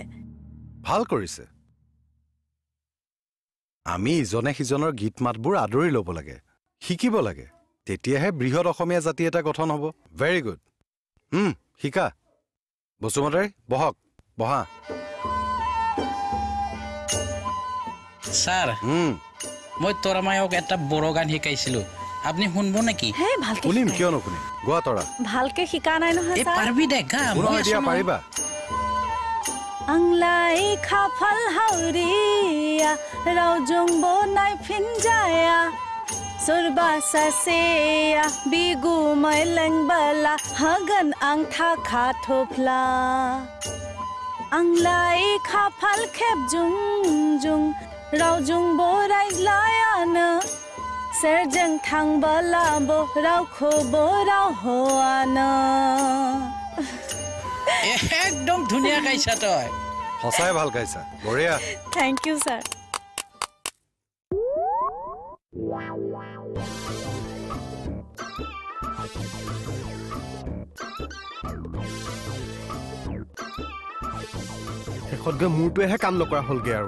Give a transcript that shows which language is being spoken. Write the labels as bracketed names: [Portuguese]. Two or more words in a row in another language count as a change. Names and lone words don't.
[Assamese] ভাল কৰিছে আমি ইজনে সিজনৰ গীত মাতবোৰ আদৰি ল'ব লাগে শিকিব লাগে তেতিয়াহে বৃহৎ অসমীয়া জাতি এটা গঠন হ'ব [English] very good [Assamese] শিকা বসুমতাৰী বহক বহা ছাৰ মই তৰামায়ক এটা বড়ো গান শিকাইছিলো আপনি শুনব নেকি হে ভালকে শুনিম কিয় নশুনিম গোৱা তৰা ভালকে শিকা নাই নহয় ছাৰ পাৰবি দেখা মই দিয়া পাৰিবা [Bodo] आंलाय खाफाल हावरिया रावजोंबो नायफिनजाया सोरबा सासेया बिगुमै लेंबोला होगोन आं थाखा थफ्ला आंलाय खाफाल खेबजुं जुं रावजोंबो रायज्लायानो सेरजों थांबोलाबो रावखौबो रावहोआनो [Assamese] একদম ধুনীয়া গাইছা তই সঁচাই ভাল গাইছা বঢ়িয়া [English] Thank you sir [Assamese] শেষত গৈ মোৰটোৱেহে কাম নকৰা হ'লগৈ আৰু